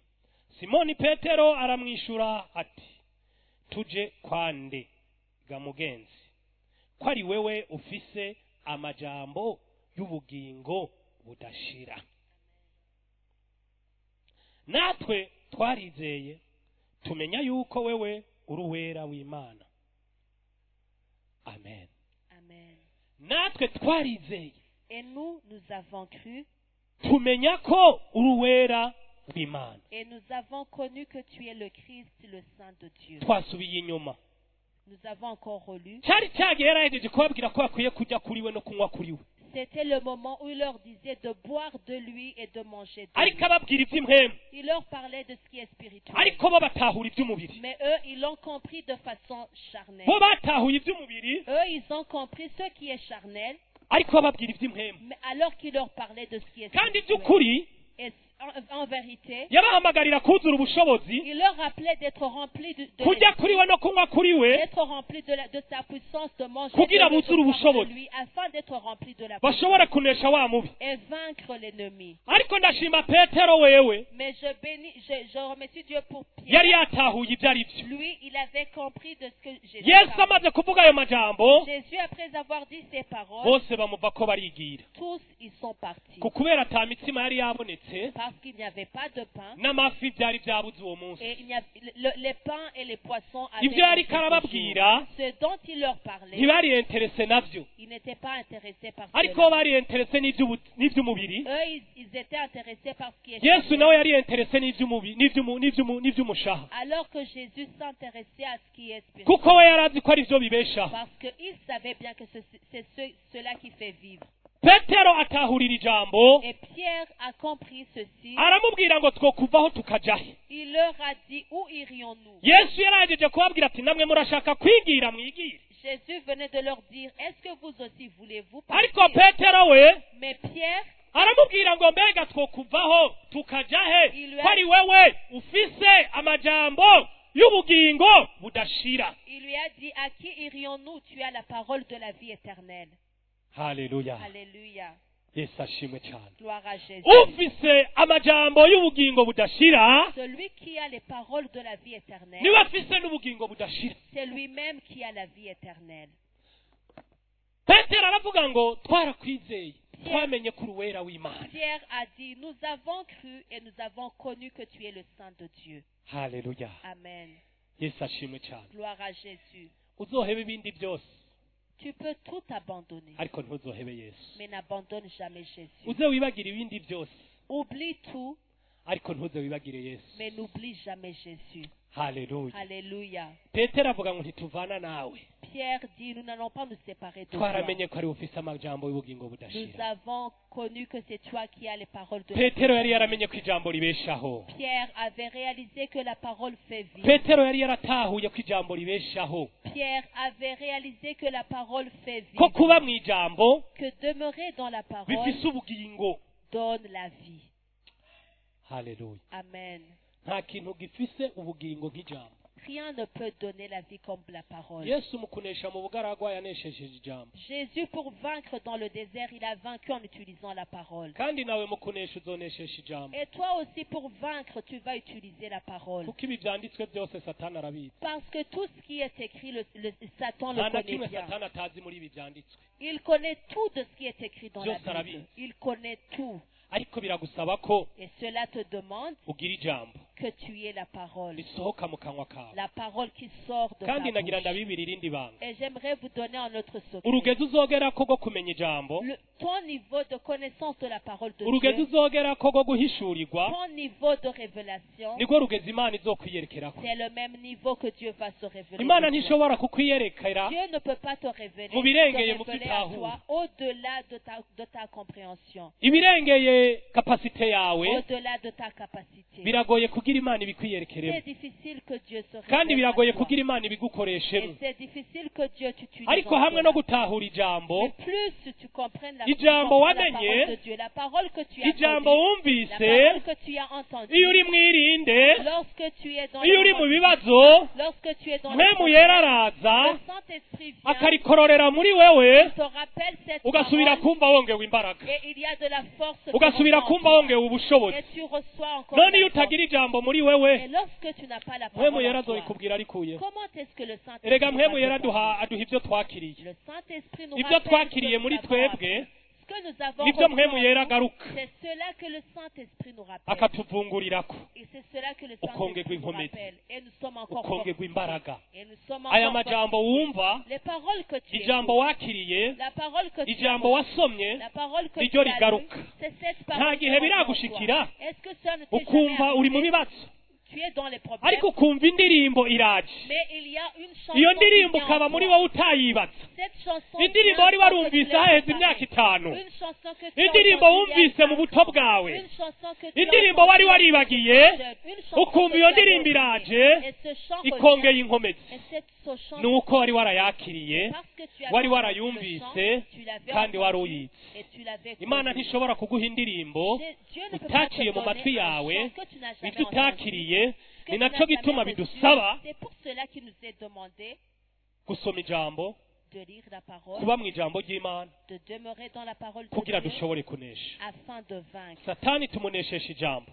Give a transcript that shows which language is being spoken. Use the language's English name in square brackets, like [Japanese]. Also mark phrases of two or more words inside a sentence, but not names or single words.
[Rundi] Simoni Petero aramwishura ati, tuje kwande ga mugenzi, ko ari wewe ufise amajambo y'ubugingo budashira. Natwe twarizeye tumenya yuko wewe uri uwera w'Imana. Amen. Amen. Natwe twarizeye [French] Et nous avons cru [Rundi] tumenya ko uri uwera w'imana. [French] Et nous avons connu que tu es le Christ, le Saint de Dieu. [Rundi] Twasubiye inyuma, [French] Nous avons encore relu. [Rundi] cyari cyagiye yarahejeje kubabwira ko bakwiye kujya kuri we no kunywa kuri we, [French] C'était le moment où il leur disait de boire de lui et de manger de [Rundi] ariko [French] lui. [Rundi] ababwira iby'impwemu, [French] Il leur parlait de ce qui est spirituel. [Rundi] ariko bo batahura iby'umubiri. [French] Mais eux, ils l'ont compris de façon charnelle. [Rundi] Bo batahuye iby'umubiri, [French] Eux, ils ont compris ce qui est charnel, [Rundi] ariko ababwira iby'impwemu. [French] mais alors qu'il leur parlait de ce qui est [Rundi] Kandi [French] spirituel. [Rundi] by'ukuri [French] Et en vérité, [Rundi] yabahamagarira kuzura ubushobozi, [French] il leur rappelait d'être remplis [Rundi] kujya kuri we no kunywa kuri we, [French] d'être remplis de sa puissance, de manger [Rundi] Kugira [French] de lui, [Rundi] buzure [French] de boire [Rundi] ubushobozi. [French] de lui, afin d'être remplis de la [Rundi] bashobora kunesha wa mubi. [French] et vaincre l'ennemi. [Rundi] Ariko ndashima Petero wewe, [French] Mais je bénis, je remercie Dieu pour Pierre. [Rundi] yari yatahuye ibyo ari byo. [French] Lui, il avait compris de ce que Jésus Yesu parlait. [Rundi] amaze kuvuga ayo majambo, [French] Jésus, après avoir dit ces paroles, [Rundi] bose bamuva ko barigira. [French] tous ils sont partis. [Rundi] Kubera ata mitsima yari yabonetse, [French] Parce qu'il n'y avait pas de pain. [Rundi] n'amafi byari byabuze uwo munsi. [French] Et il n'y a, les pains et les poissons avaient [Rundi] Ibyo yari [French] manqué ce jour. [Rundi] karababwira, [French] Ce dont il leur parlait, [Rundi] ntibari interese navyo, [French] ils n'étaient pas intéressés par [Rundi] ariko [French] cela. [Rundi] bari interese n'iby'umubiri. [French] Eux, ils étaient intéressés par ce qui est Yesu charnel. [Rundi] nawe yari interese n'iby'umushaha, [French] Alors que Jésus s'intéressait à ce qui est spirituel. [Rundi] kuko we yari azi ko ari byo bibeshaho. [French] Parce qu'il savait bien que c'est cela qui fait vivre. [Rundi] Petero atahurira ijambo, [French] Et Pierre a compris ceci. [Rundi] aramubwira ngo twokuvaho tukaja he. [French] Il leur a dit, où irions-nous? [Rundi] Yesu yaragejeje kubabwira ati namwe murashaka kwigira mwigire. [French] Jésus venait de leur dire, est-ce que vous aussi voulez-vous [Rundi] Ariko [French] partir? [Rundi] Petero we [French] Mais Pierre, [Rundi] aramubwira ngo mbega twokuvaho tukaja he, ko ari wewe ufise amajambo y'ubugingo budashira. [French] il lui a dit, à qui irions-nous? Tu as la parole de la vie éternelle. [Rundi] Haleluya, [French] Alléluia. [Rundi] Yesu ashimwe cyane. [French] Gloire à Jésus. [Rundi] Ufise amajambo y'ubugingo budashira, [French] Celui qui a les paroles de la vie éternelle, [Rundi] niwe afise n'ubugingo budashira. [French] c'est lui-même qui a la vie éternelle. [Rundi] Petero aravuga ngo twarakwizeye, twamenye ko uri uwera w'Imana. [French] Pierre a dit, nous avons cru et nous avons connu que tu es le Saint de Dieu. [Rundi] Haleluya, [French] Amen. [Rundi] Yesu ashimwe cyane. [French] Gloire à Jésus. [Rundi] Uzohebe ibindi byose, [French] Tu peux tout abandonner, [Rundi] ariko ntuzohebe Yesu. [French] mais n'abandonne jamais Jésus. [Rundi] Uze wibagire ibindi byose, [French] Oublie tout, [Rundi] ariko ntuze wibagire Yesu. [French] mais n'oublie jamais Jésus. [Rundi] Haleluya. [French] Alléluia. [Rundi] Petero avuga ngo ntituvana nawe, [French] Pierre dit, nous n'allons pas nous séparer de toi. [Rundi] twaramenye ko ari ufise amajambo y'ubugingo [French] Nous [Rundi] budashira. [French] avons connu que c'est toi qui as les paroles de [Rundi] Petero yari [French] vie. [Rundi] yaramenye ko ijambo ribeshaho. [French] Pierre avait réalisé que la parole fait vivre. [Rundi] Petero yari yaratahuye ko ijambo ribeshaho, [French] Pierre avait réalisé que la parole fait [Rundi] ko [French] vivre. [Rundi] kuba mu ijambo [French] Que demeurer dans la parole [Rundi] bifise ubugingo. [French] donne la vie. [Rundi] Haleluya. [French] Amen. [Rundi] Nta kintu gifise ubugingo nk'ijambo. [French] Rien ne peut donner la vie comme la parole. [Rundi] Yesu mu kunesha mu bugaragwa yaneshejeje ijambo, [French] Jésus, pour vaincre dans le désert, il a vaincu en utilisant la parole. [Rundi] kandi nawe mu kunesha uzonesheje ijambo, [French] Et toi aussi, pour vaincre, tu vas utiliser la parole. [Rundi] kuko ibi byanditswe byose Satani arabizi. [French] Parce que tout ce qui est écrit, Satan [Rundi] nta [French] le [Rundi] na [French] connaît [Rundi] kimwe [French] bien. [Rundi] Satani atazi muri ibi byanditswe, [French] Il connaît tout de ce qui est écrit dans la [Rundi] Byose arabizi. [French] Bible. Il connaît tout. [Rundi] ariko biragusaba ko [French] Et cela te demande [Rundi] ugira ijambo [French] que tu aies la parole. [Rundi] risohoka mu kanwa kawe. [French] La parole qui sort de ta [Rundi] Kandi nagira [French] bouche. [Rundi] ndabibira irindi banga, [French] Et j'aimerais vous donner un autre secret. [Rundi] urugendo uzogerako rwo kumenya ijambo, [French] Ton niveau de connaissance de la parole de [Rundi] urugendo [French] Dieu, [Rundi] uzogerako rwo guhishurirwa, [French] ton niveau de révélation, [Rundi] niko rugeze Imana izokwiyerekerako. [French] c'est le même niveau que Dieu va se révéler. Imana de toi. [Rundi] ntishobora kukwiyerekera [French] Dieu ne peut pas te révéler, [Rundi] Mu birengeye mu [French] te révéler [Rundi] byo [French] à [Rundi] utahura. [French] toi au-delà de ta compréhension, [Rundi] ibirengeye kapasite yawe, [French] au-delà de ta capacité. [Rundi] biragoye kugira Imana [French] C'est [Rundi] ibikwiyerekeremo, [French] difficile que Dieu se [Rundi] kandi [French] révèle [Rundi] biragoye [French] à toi. [Rundi] kugira Imana [French] Et [Rundi] ibigukoreshemo. [French] c'est difficile que Dieu t'utilise. [Rundi] Ariko [French] en [Rundi] hamwe no [French] cela. [Rundi] gutahura ijambo, [French] Mais plus tu comprennes la [Rundi] Ijambo [French] comprends la [Rundi] wamenye, [French] parole de Dieu, la parole que tu as [Rundi] ijambo [French] connue, la [Rundi] wumvise, [French] parole que tu as entendue, [Rundi] iyo uri mwirinde, [French] lorsque tu es dans [Rundi] iyo uri [French] le [Rundi] mu [French] monde, [Rundi] bibazo, [French] lorsque tu es dans le [Rundi] mpemu yera [French] problème, [Rundi] araza [French] le Saint-Esprit vient, [Rundi] akarikororera muri wewe, [French] te rappelle cette [Rundi] ugasubira [French] parole, [Rundi] kumva wongewe imbaraga, [French] et il y a de la force qui [Rundi] ugasubira [French] reprend en [Rundi] kumva [French] toi. [Rundi] wongewe ubushobozi. [French] Et tu reçois encore [Rundi] None [French] la [Rundi] iyo [French] force. [Rundi] utagira ijambo muri wewe, [French] Et lorsque tu n'as pas la [Rundi] mpemu [French] parole [Rundi] yera [French] en toi, [Rundi] azoyikubwira arikuye. [French] comment est-ce que le [Rundi] Erega [French] Saint-Esprit [Rundi] mpemu [French] va [Rundi] yera [French] te parler? [Rundi] aduha ibyo twakiriye, [French] Le Saint-Esprit nous [Rundi] ibyo [French] rappelle [Rundi] twakiriye [French] ce que [Rundi] muri [French] nous avons appris, [Rundi] twebwe, [French] ce que nous avons [Rundi] nibyo [French] reçu [Rundi] mpemu [French] en [Rundi] yera [French] nous, [Rundi] agaruka [French] c'est cela que le Saint-Esprit nous rappelle. [Rundi] akatuvungurirako [French] Et c'est cela que le [Rundi] Ukongerwa [French] Saint-Esprit nous [Rundi] inkomezi. [French] rappelle. Et nous sommes encore [Rundi] ukongerwa [French] fortifiés. [Rundi] imbaraga [French] Et nous sommes [Rundi] aya [French] encore [Rundi] majambo [French] fortifiés. [Rundi] wumva [French] Les paroles que tu [Rundi] ijambo [French] écoutes, [Rundi] wakiriye [French] la parole que tu [Rundi] ijambo [French] as [Rundi] wasomye [French] la parole que [Rundi] niryo [French] tu as lue, [Rundi] rigaruka [French] c'est cette [Rundi] nta [French] parole qui [Rundi] gihe [French] revient en [Rundi] biragushikira [French] toi. Est-ce que ça ne t'est jamais [Rundi] ukumva uri mu [French] arrivé? [Rundi] bibazo [French] Tu es dans les problèmes, [Rundi] ariko ukumva indirimbo iraje [French] mais il y a une chanson [Rundi] iyo [French] qui [Rundi] ndirimbo [French] vient en [Rundi] ukaba muri [French] toi. [Rundi] wowe utayibaza [French] Cette chanson [Rundi] indirimbo [French] vient [Rundi] wari [French] sans que tu [Rundi] warumvise [French] l'aies [Rundi] haheze imyaka [French] préparée. [Rundi] itanu [French] Une chanson que tu as [Rundi] indirimbo [French] entendue il y a [Rundi] wumvise mu [French] 5 [Rundi] buto [French] ans. [Rundi] bwawe [French] Une chanson que tu as [Rundi] indirimbo wari [French] entendue [Rundi] waribagiye [French] une chanson [Rundi] ukumva [French] que [Rundi] iyo [French] tu avais [Rundi] ndirimbo [French] oubliée. [Rundi] iraje [French] Et ce chant [Rundi] ikongeye [French] revient. [Rundi] inkomezi [French] Et ce chant [Rundi] nuko wari warayakiriye [French] parce que tu avais [Rundi] wari [French] entendu [Rundi] warayumvise [French] le chant, tu l'avais [Rundi] kandi wari [French] entendu [Rundi] uyizi [French] et tu l'avais imana connu. [Rundi] ntishobora kuguha indirimbo [French] Dieu ne peut pas te [Rundi] utaciye mu matwi [French] donner un [Rundi] yawe [French] chant que tu n'as jamais [Rundi] ibyo [French] entendu. [Rundi] utakiriye [French] Que [Rundi] ni [French] tu n'as [Rundi] nacyo [French] jamais [Rundi] gituma [French] reçu. [Rundi] bidusaba [French] C'est pour cela qu'il nous est demandé [Rundi] gusoma ijambo [French] de lire la parole, [Rundi] kuba mu ijambo ry'imana [French] de demeurer dans la parole de [Rundi] kugira [French] Dieu [Rundi] dushobore kunesha [French] afin de vaincre. [Rundi] satani tumunesheje ijambo